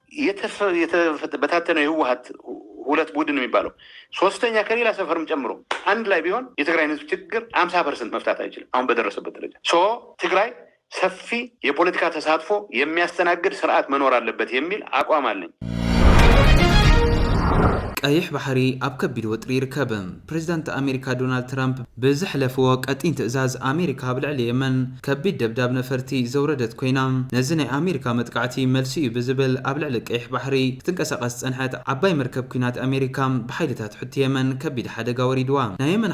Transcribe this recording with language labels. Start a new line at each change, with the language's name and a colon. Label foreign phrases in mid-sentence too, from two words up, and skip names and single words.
Amharic: በታተነው የህወሓት ሁለት ቡድን የሚባለው ሶስተኛ ከሌላ ሰፈርም ጨምሮ አንድ ላይ ቢሆን የትግራይን ህዝብ ችግር 50% መፍታት አይችልም አሁን በደረሰበት ደረጃ ትግራይ ሰፊ የፖለቲካ ተሳትፎ የሚያስተናግድ ስርዓት መኖር አለበት የሚል አቋም አለኝ
Tigrinya: ቀይሕ ባሕሪ ኣብ ከቢድ ወጥሪ ይርከብ ፕሬዝዳንት ኣሜሪካ ዶናልድ ትራምፕ ብዝሕለፍዎ ቀጢን ትእዛዝ ኣሜሪካ ኣብ ልዕሊ የመን ከቢድ ደብዳብ ነፈርቲ ዘውረደት ኮይና ነዚ ናይ ኣሜሪካ መጥቃዕቲ መልሲ እዩ ብዝብል ኣብ ልዕሊ ቀይሕ ባሕሪ ክትንቀሳቐስ ፀንሐት ዓባይ መርከብ ኩናት ኣሜሪካ ብሓይልታት ሕቲ የመን ከቢድ ሓደጋ ወሪድዋ ናይ የመን